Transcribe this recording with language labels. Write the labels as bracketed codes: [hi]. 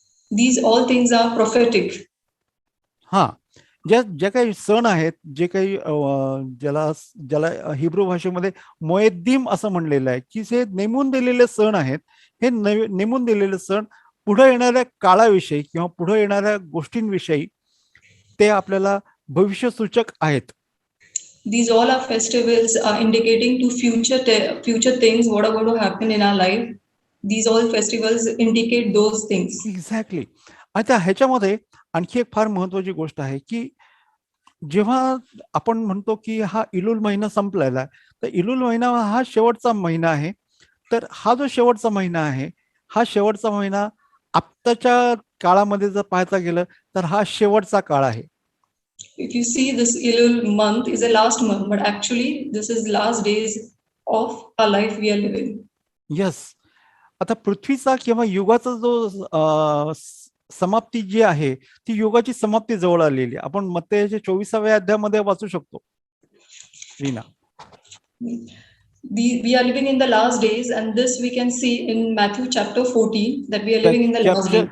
[en] These all things are prophetic. [mr] हा, ज्या काही सण आहेत, जे काही ज्याला हिब्रू भाषेमध्ये मोएद्दीम असं म्हणलेलं आहे की हे नेमून दिलेले सण आहेत. हे नेमून दिलेले सण पुढे येणाऱ्या काळाविषयी किंवा पुढे येणाऱ्या गोष्टींविषयी ते आपल्याला भविष्यसूचक आहेत. [en] These all are festivals indicating to future things what are going to happen in our life. These all festivals indicate those things. Exactly. [mr] आता ह्याच्यामध्ये आणखी एक फार महत्वाची गोष्ट आहे की जेव्हा आपण म्हणतो की हा इलूल महिना संपलेला आहे, तर इलूल महिना हा शेवटचा महिना आहे. तर हा जो शेवटचा महिना आहे, हा शेवटचा महिना आत्ताच्या काळामध्ये जर पाहायचा गेलं तर हा शेवटचा काळ आहे. [en] If you see, this Elul month is a last month, but actually this is last days of our life we are living. Yes. [mr] आता पृथ्वीचा किंवा युगाचा जो समाप्ती जी आहे, ती युगाची समाप्ती जवळ आलेली आहे. आपण मत्तेच्या 24व्या अध्यायामध्ये वाचू शकतो. Reena. [en] We are living in the last days, and this we can see in Matthew chapter 14 that we are living in the last days.